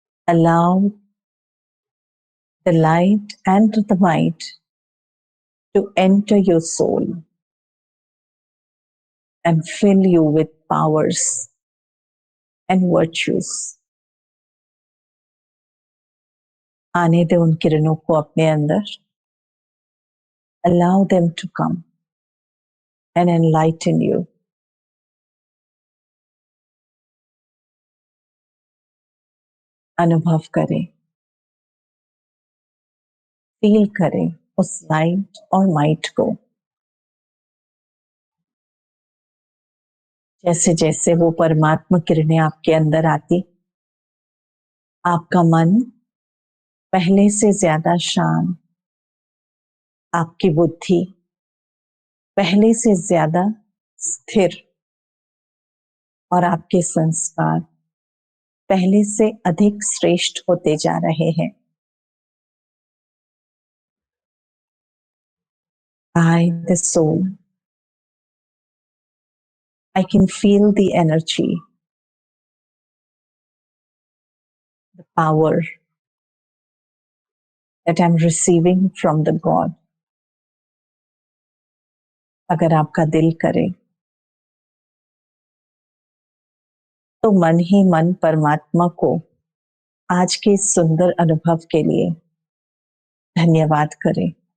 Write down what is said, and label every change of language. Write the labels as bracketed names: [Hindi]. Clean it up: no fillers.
[English] Allow the light and the might to enter your soul and fill you with powers and virtues. [Hindi] आने दे उन किरणों को अपने अंदर। [English] Allow them to come and enlighten you. [Hindi] अनुभव करें, फील करें उस लाइट और माइट को। जैसे जैसे वो परमात्मा किरणें आपके अंदर आती, आपका मन पहले से ज्यादा शांत, आपकी बुद्धि पहले से ज्यादा स्थिर और आपके संस्कार पहले से अधिक श्रेष्ठ होते जा रहे हैं। [English] I, the soul, I can feel the energy, the power that I'm receiving from the God. [Hindi] अगर आपका दिल करे तो मन ही मन परमात्मा को आज के इस सुंदर अनुभव के लिए धन्यवाद करें।